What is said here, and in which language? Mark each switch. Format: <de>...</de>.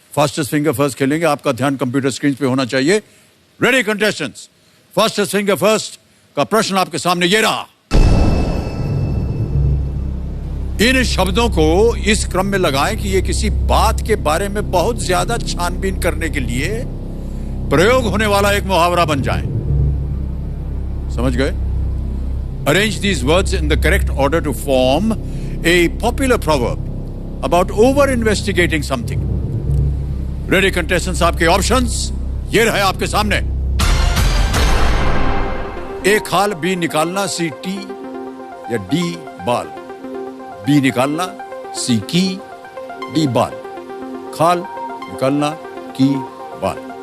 <hi>Fastest finger first खेलेंगे। आपका ध्यान कंप्यूटर स्क्रीन पे होना चाहिए।</hi> <en>ready contestants,</en> <hi>fastest finger first का प्रश्न आपके सामने ये रहा। इन शब्दों को इस क्रम में लगाएं कि ये किसी बात के बारे में बहुत ज्यादा छानबीन करने के लिए प्रयोग होने वाला एक मुहावरा बन जाए। समझ गए?</hi> <en>Arrange these words in the correct order to form a popular proverb about over-investigating something. Ready contestants,</en> <hi>आपके options ये रहे आपके सामने। ए खाल, बी निकालना, सी टी या डी बाल। बी निकालना, सी की, डी बाल। खाल, निकालना, की, बाल।</hi>